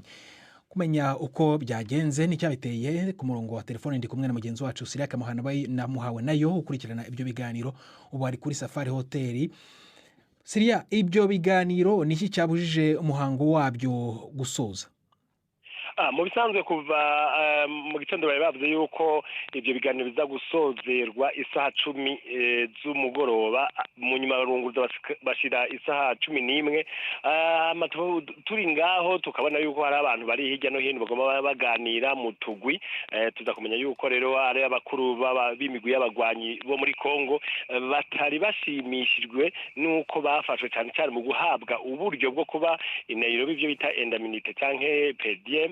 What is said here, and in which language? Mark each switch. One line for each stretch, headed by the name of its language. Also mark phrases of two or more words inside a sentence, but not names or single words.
Kinyarwanda: Kumenya uko byagenze n'icyabiteye ku murongo wa telefone ndi kumwe na mugenzi wacu Siriaka Muhawe nayo ukurikirana ibyo biganiro ubu ari kuri Safari Hotel. Siria, ibyo biganiro niki cyabujije umuhango wabyo gusoza?
Rundi: Mu bisanzwe kuva mu gitondo bari bavuze yuko ibyo biganiro biza gusozerwa isaha 10 z'umugoroba, mu nyuma barunguza bashira isaha 11. Turi ngaho tukabona yuko hari abantu bari hirya no hino bagomba baganira mu tugwi. Tuza kumenya yuko rero ari abakuru b'imigwi y'abagwanyi bo muri Kongo batari bashimishijwe nuko bafashwe cyane cyane mu guhabwa uburyo bwo kuba i Nairobi byo bita indemnité canke PDM.